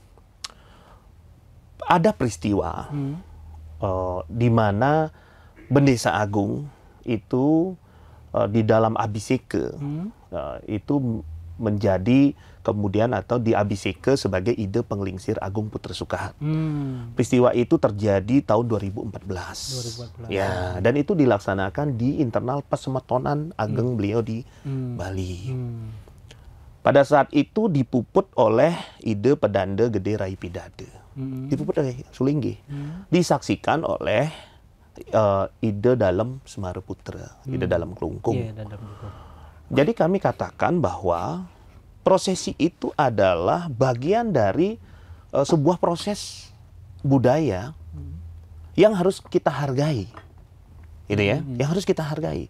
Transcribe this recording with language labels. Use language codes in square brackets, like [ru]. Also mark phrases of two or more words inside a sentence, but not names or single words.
[id] Ada peristiwa di mana Bendesa Agung itu di dalam abiseke itu menjadi kemudian atau diabiseke sebagai ide Penglingsir Agung Putra Sukahat. Peristiwa itu terjadi tahun 2014. Ya, dan itu dilaksanakan di internal Pasematonan Ageng beliau di Bali. Pada saat itu dipuput oleh ide Pedanda Gede Rai Pidade. Dipuput oleh Sulinggih. Disaksikan oleh ide dalam Semaraputra, ide dalam Kelungkung. Jadi kami katakan bahwa prosesi itu adalah bagian dari sebuah proses budaya yang harus kita hargai, gitu ya, yang harus kita hargai.